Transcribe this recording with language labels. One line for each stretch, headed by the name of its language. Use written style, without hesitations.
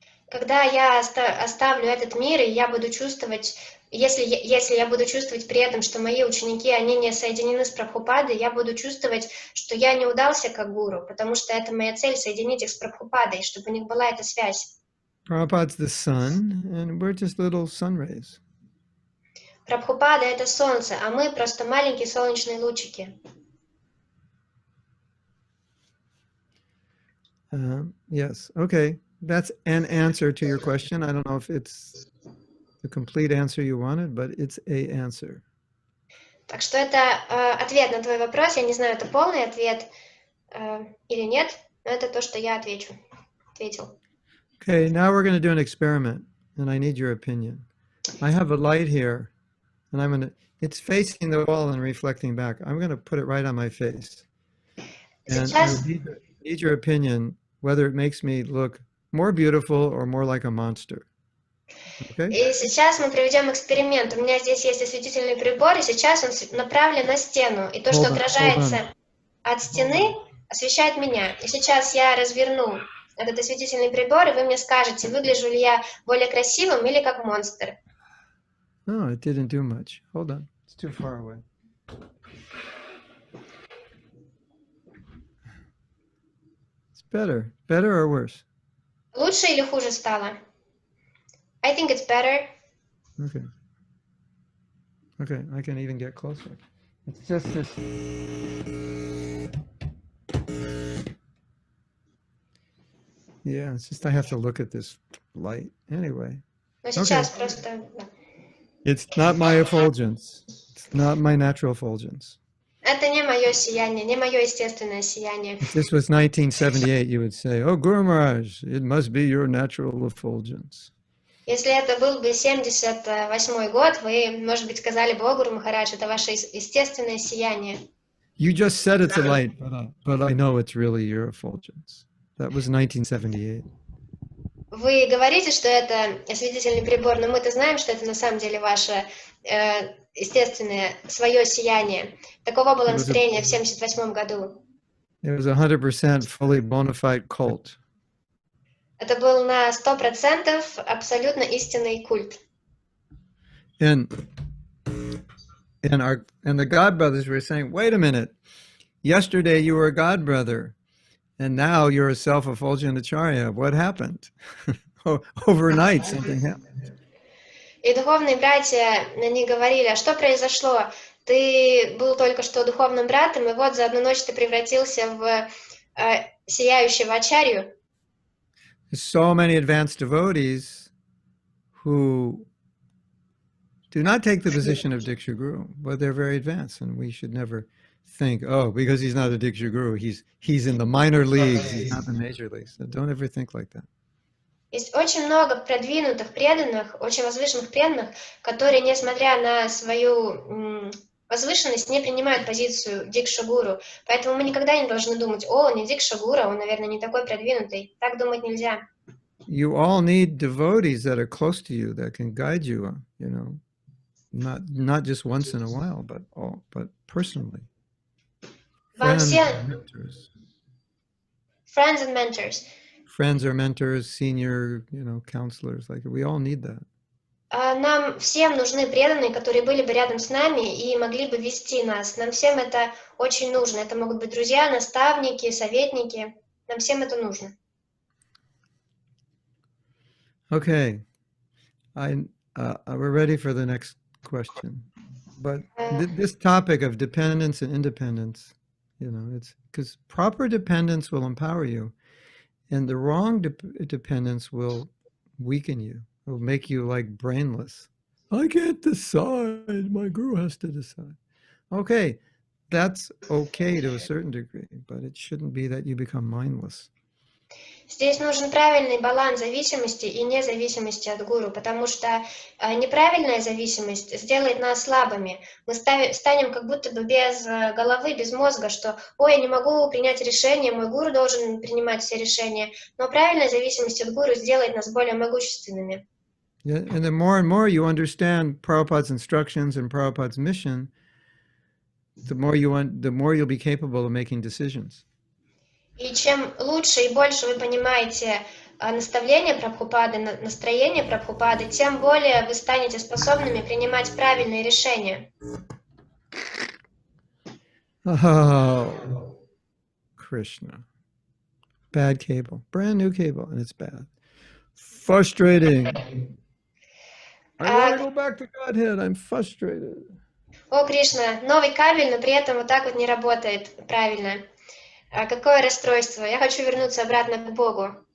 Russian: Когда я оставлю этот мир, и я буду чувствовать, если я буду чувствовать при этом, что мои ученики, они не соединены с Прабхупадой, я буду чувствовать, что я не удался как гуру, потому что это моя цель — соединить их с Прабхупадой, чтобы у них была эта связь.
English: Prabhupada's the sun, and we're just little sun rays.
Russian: Прабхупада — это солнце, а мы просто маленькие солнечные лучики.
English: Yes, okay. That's an answer to your question. I don't know if it's the complete answer you wanted, but it's a answer.
Russian: Так что это ответ на твой вопрос. Я не знаю, это полный ответ или нет, но это то, что я ответил.
English: Okay, now we're going to do an experiment, and I need your opinion. I have a light here, and it's facing the wall and reflecting back. I'm going to put it right on my face. And I need your opinion, whether it makes me look more beautiful or more like a monster. Okay?
Russian: И сейчас мы проведем эксперимент. У меня здесь есть осветительный прибор, и сейчас он направлен на стену. И то, что отражается от стены, освещает меня. И сейчас я разверну этот осветительный прибор, и вы мне скажете, выгляжу ли я более красивым или как монстр.
English: No, it didn't do much. Hold on. It's too far away. It's better. Better or worse?
Russian: Лучше или хуже стало?
English: I think it's better. Okay. Okay, I can even get closer. It's just this. Yeah, it's just I have to look at this light anyway.
Russian: Но сейчас просто...
English: It's not my effulgence. It's not my natural effulgence.
Russian: Это не мое сияние, не мое естественное сияние.
English: If this was 1978, you would say, "Oh, Guru Maharaj, it must be your natural effulgence."
Russian: Если это был бы 78-й год, вы, может быть, сказали бы: «О, Гуру Махарадж, это ваше естественное сияние».
English: You just said it's a light, but I know it's really your effulgence. That was 1978.
Russian: Вы говорите, что это осветительный прибор, но мы-то знаем, что это на самом деле ваше естественное, свое сияние. Таково было настроение в 78 году.
English: It was 100% fully bona fide cult.
Russian: Это был на 100% абсолютно истинный культ.
English: And the God brothers were saying, "Wait a minute. Yesterday you were a God brother, and now you're a self-effulgent acharya. What happened?" Overnight something happened.
Russian: И духовные братья, они говорили: а что произошло? Ты был только что духовным братом, и вот за одну ночь ты превратился в сияющего ачарью.
English: So many advanced devotees who do not take the position of Diksha Guru, but they're very advanced, and we should never think, oh, because he's not a Diksha Guru, he's in the minor leagues, he's not in the major leagues. So don't ever think like that.
Russian: Есть очень много продвинутых преданных, очень возвышенных преданных, которые, несмотря на свою возвышенность, не принимают позицию Дикша-гуру. Поэтому мы никогда не должны думать: о, он не Дикша-гуру, он, наверное, не такой продвинутый. Так думать нельзя.
English: You all need devotees that are close to you, that can guide you, you know, not just once in a while, but personally.
Russian: Вам
English: Friends
Russian: все...
English: and mentors. Friends and mentors. Friends or mentors, senior, you know, counselors, like we all need that.
Russian: Нам всем нужны преданные, которые были бы рядом с нами и могли бы вести нас. Нам всем это очень нужно. Это могут быть друзья, наставники, советники. Нам всем это нужно.
English: Okay, we're ready for the next question. But this topic of dependence and independence, you know, it's because proper dependence will empower you, and the wrong dependence will weaken you. Will make you like brainless. I can't decide. My guru has to decide. Okay, that's okay to a certain degree, but it shouldn't be that you become mindless.
Russian: Здесь нужен правильный баланс зависимости и независимости от гуру, потому что неправильная зависимость сделает нас слабыми. Мы станем как будто бы без головы, без мозга, что «Ой, я не могу принять решение, мой гуру должен принимать все решения». Но правильная зависимость от гуру сделает нас более могущественными.
English: Yeah, and the more and more you understand Prabhupada's instructions and Prabhupada's mission, the more you'll be capable of making decisions.
Russian: И чем лучше и больше вы понимаете наставления Прабхупады, настроение Прабхупады, тем более вы станете способными принимать правильные решения.
English: Oh, Krishna. Bad cable. Brand new cable, and it's bad. Frustrating. I want to go back to Godhead. I'm frustrated.
Russian: О, Кришна, новый кабель, но при этом вот так вот не работает правильно. Какое расстройство. Я хочу вернуться обратно к Богу.